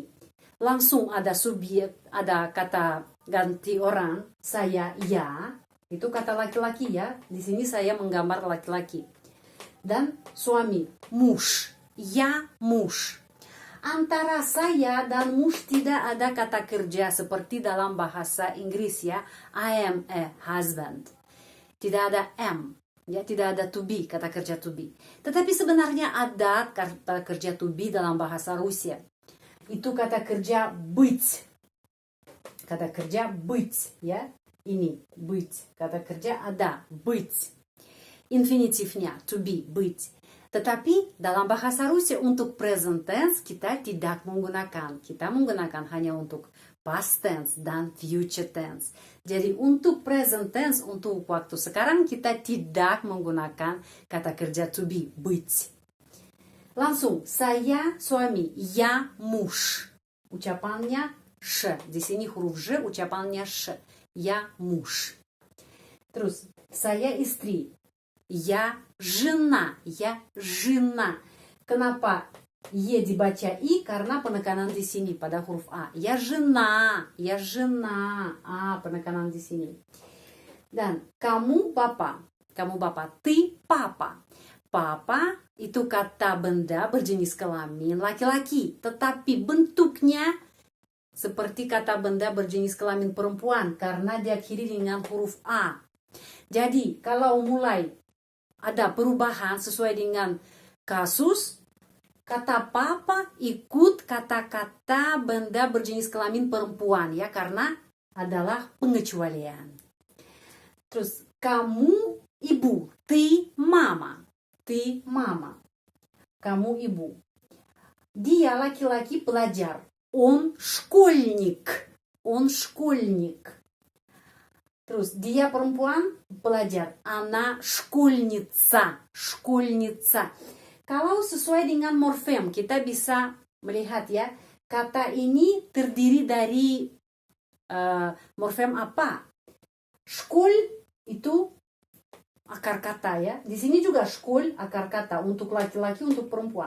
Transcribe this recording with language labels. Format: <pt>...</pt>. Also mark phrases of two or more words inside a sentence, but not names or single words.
<id>Langsung ada subjek, ada kata ganti orang, saya ya, itu kata laki-laki, ya. Di sini saya menggambar laki-laki. Dan suami, muž, ya muž. Antara saya dan muž tidak ada kata kerja seperti dalam bahasa Inggris, ya.</id> <en>I am a husband.</en> <id>Tidak ada am, ya, tidak ada</id> <en>to be,</en> <id>kata kerja</id> <en>to be.</en> <id>Tetapi sebenarnya ada kata kerja</id> <en>to be</en> <id>dalam bahasa Rusia. Itu kata kerja быть. Kata kerja быть, ya. Ini быть. Kata kerja ada быть. Infinitifnya</id> <en>to be,</en> <ru>быть.</ru> <id>Tetapi dalam bahasa Rusia untuk</id> <en>present tense</en> <id>kita tidak menggunakan. Kita menggunakan hanya untuk</id> <en>past tense</en> <id>dan</id> <en>future tense.</en> <id>Jadi untuk</id> <en>present tense,</en> <id>untuk waktu sekarang kita tidak menggunakan kata kerja</id> <en>to be,</en> <ru>быть.</ru> <id>Langsung, saya suami,</id> <ru>я муж.</ru> <id>Ucapannya sh. Di sini huruf j, ucapannya sh.</id> <ru>Я муж.</ru> <id>Terus, saya istri.</id> <ru>Я жена. Я жена.</ru> <id>Kenapa ye dibaca i? Karena penekanan di sini pada huruf a.</id> <ru>Я жена. Я жена.</ru> <id>Penekanan di sini. Dan kamu papa. Kamu papa.</id> <ru>Ты папа.</ru> <id>Papa itu kata benda berjenis kelamin laki-laki, tetapi bentuknya seperti kata benda berjenis kelamin perempuan karena diakhiri dengan huruf a. Jadi kalau mulai ada perubahan sesuai dengan kasus, kata papa ikut kata-kata benda berjenis kelamin perempuan, ya, karena adalah pengecualian. Terus kamu ibu,</id> <ru>ты мама. Ты мама.</ru> <id>Kamu ibu. Dia laki-laki pelajar.</id> <ru>Он школьник. Он школьник.</ru> <id>Terus dia perempuan pelajar.</id> <ru>Она школьница. Школьница.</ru> <id>Kalau sesuai dengan morfem kita bisa melihat, ya, kata ini terdiri dari morfem apa? Школь itu akar kata, ya. Di sini juga школь akar kata untuk laki-laki, untuk perempuan.</id>